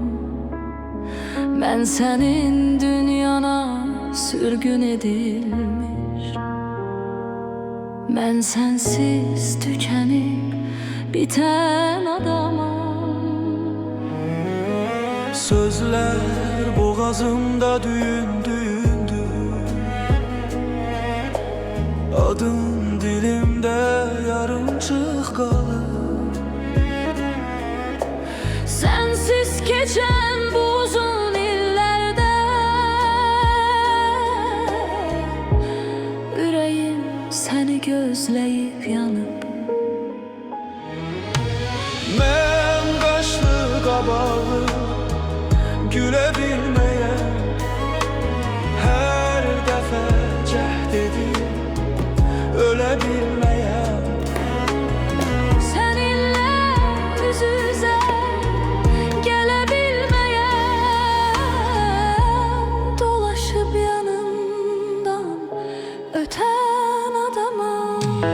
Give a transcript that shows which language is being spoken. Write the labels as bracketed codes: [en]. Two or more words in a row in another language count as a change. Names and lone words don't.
[az] Mən sənin dünyana sürgün edilmiş, mən sənsiz tükənib bitən adamam. [tr] Sözler boğazımda düğündü, adın dilimde [az] yarımçıq qalır. [tr] Sensiz geçen bu uzun illerde yüreğim seni gözleyip yanıp. [az] Mən qaşlı qabağı gülə bilməyən, hər dəfə cəhd edib ölə bilməyən. [tr] Seninle yüz yüze gelebilmeyen, dolaşıp yanından öten adamım.